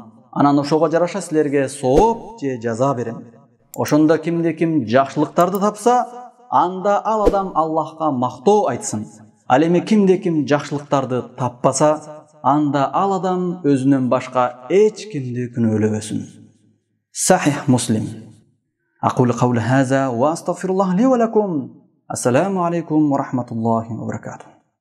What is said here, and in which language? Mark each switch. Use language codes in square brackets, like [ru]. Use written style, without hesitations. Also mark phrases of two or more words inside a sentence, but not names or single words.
[ky] Анан ошого жараша силерге сооп же жаза берем. Ошондо кимде-ким жакшылыктарды тапса, анда ал адам Аллахка мактоо айтсын. Ал эми кимде-ким жакшылыктарды таппаса, анда ал адам өзүнөн башка эч кимди күнөөлөбөсүн. Sahih Muslim. [ar] أقول قولي هذا وأستغفر الله لي ولكم. السلام عليكم ورحمة الله وبركاته.